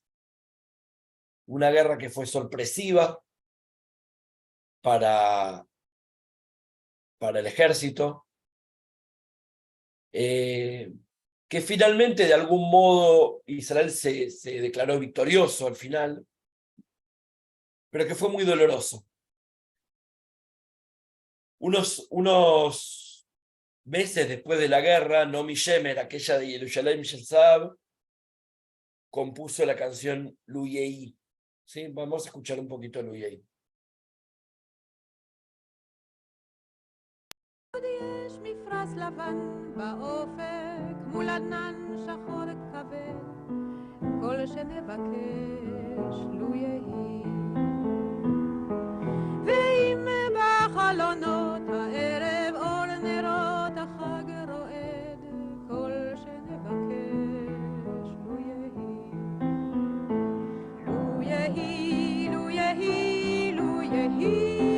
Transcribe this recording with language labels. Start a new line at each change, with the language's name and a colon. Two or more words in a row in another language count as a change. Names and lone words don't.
Spanish: Una guerra que fue sorpresiva para el ejército, que finalmente de algún modo Israel se declaró victorioso al final, pero que fue muy doloroso. Unos meses después de la guerra, Naomi Shemer, aquella de Yerushalayim Shel Zahav, compuso la canción Lu Yehi. ¿Sí? Vamos a escuchar un poquito Lu Yehi.
Hebrew: יש מפרש לבן באופק מול ענן שחור כבד כל שנבקש לו יהי ואם בחלונות הערב אור נרות החג רועד כל שנבקש לו יהי לו יהי לו יהי לו יהי